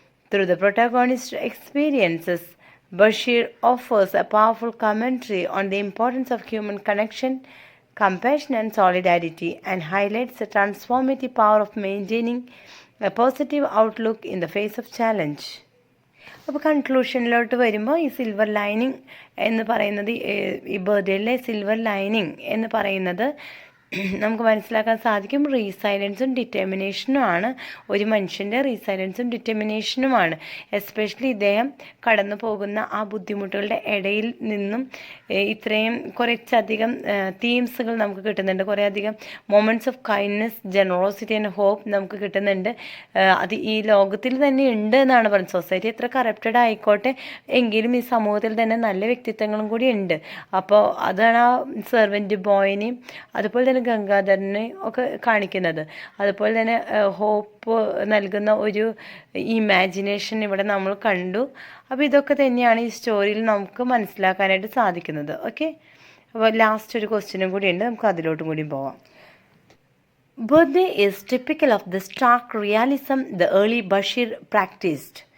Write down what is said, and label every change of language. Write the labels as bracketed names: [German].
[English] Through the protagonist's experiences, Bashir offers a powerful commentary on the importance of human connection, compassion, and solidarity, and highlights the transformative power of maintaining a positive outlook in the face of challenge. [Malayalam] അപ്പോൾ കൺക്ലൂഷനിലോട്ട് വരുമ്പോൾ ഈ silver lining എന്ന് പറയുന്നത്, ഈ ബർത്ത്ഡേയിലെ silver lining എന്ന് പറയുന്നത് നമുക്ക് മനസ്സിലാക്കാൻ സാധിക്കും റീസൈലൻസും ഡിറ്റർമിനേഷനുമാണ്. ഒരു മനുഷ്യൻ്റെ റീസൈലൻസും ഡിറ്റർമിനേഷനുമാണ്. എസ്പെഷ്യലി ഇദ്ദേഹം കടന്നു പോകുന്ന ആ ബുദ്ധിമുട്ടുകളുടെ ഇടയിൽ നിന്നും ഇത്രയും കുറച്ചധികം തീംസുകൾ നമുക്ക് കിട്ടുന്നുണ്ട്. കുറേയധികം [English] moments of kindness, generosity and hope [Malayalam] നമുക്ക് കിട്ടുന്നുണ്ട്. അത് ഈ ലോകത്തിൽ തന്നെ ഉണ്ട് എന്നാണ് പറയുന്നത്. സൊസൈറ്റി എത്ര കറപ്റ്റഡ് ആയിക്കോട്ടെ എങ്കിലും ഈ സമൂഹത്തിൽ തന്നെ നല്ല വ്യക്തിത്വങ്ങളും കൂടി ഉണ്ട്. അപ്പോൾ അതാണ് ആ സെർവൻറ്റ് ബോയിനെയും അതുപോലെ തന്നെ ഗംഗാധരനെ ഒക്കെ കാണിക്കുന്നത്. അതുപോലെ തന്നെ ഹോപ്പ് നൽകുന്ന ഒരു ഇമാജിനേഷൻ ഇവിടെ നമ്മൾ കണ്ടു. അപ്പോൾ ഇതൊക്കെ തന്നെയാണ് ഈ സ്റ്റോറിയിൽ നമുക്ക് മനസ്സിലാക്കാനായിട്ട് സാധിക്കുന്നത്. ഓക്കെ, അപ്പോൾ ലാസ്റ്റ് ഒരു ക്വസ്റ്റ്യനും കൂടി ഉണ്ട്, നമുക്ക് അതിലോട്ടും കൂടി പോവാം. [English] Birthday is typical of the stark realism the early Bashir practiced.